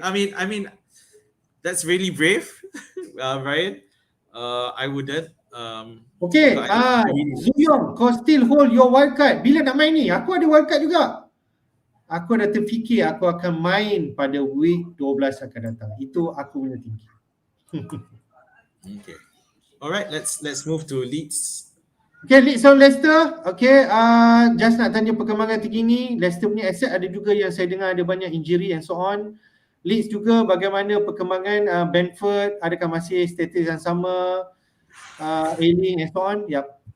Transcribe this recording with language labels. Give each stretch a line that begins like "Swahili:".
English: I mean, that's really brave, Brian. I wouldn't. Okay. Zuyong, kau still hold your wildcard.
Malay: Bila nak main ni? Aku ada wildcard juga. Aku dah terfikir aku akan main pada week 12 akan datang. Itu aku punya tinggi.
English: Okay. Alright, let's move to Leeds. Okay, Leeds on Leicester. Okay, just
Malay: nak tanya perkembangan terkini. Leicester punya asset ada juga yang saya dengar ada banyak injury
English: and so on.
Malay: Leeds juga bagaimana perkembangan Brentford, adakah masih status yang sama,
English: ailing and so on?
Malay: Yep.